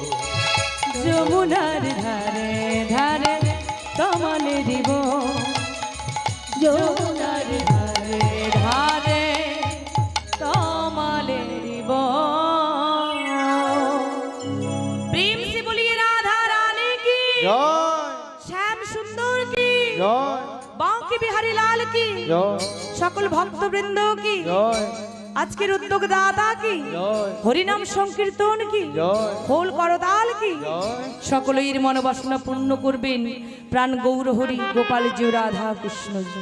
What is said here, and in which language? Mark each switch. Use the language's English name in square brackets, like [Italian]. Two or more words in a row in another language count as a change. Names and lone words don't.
[Bangla] যমুনার ধারে ধারে তমালের বন, যমুনার ধারে ধারে তমালের বন। [Hindi] প্রেম से बोलिए राधा रानी की, জয় श्याम सुंदर की, জয় बांके बिहारी लाल की, জয় सकल भक्तवृंद की, জয় [Bangla] আজকের উদ্যোগ দাতা কি, [Hindi] জয় हरिनाम संकीर्तन की, জয় खोल करताल की, জয়। [Bangla] সকলের মনোবাসনা পূর্ণ করবেন প্রাণ গৌর হরি গোপাল জি রাধা কৃষ্ণ জি।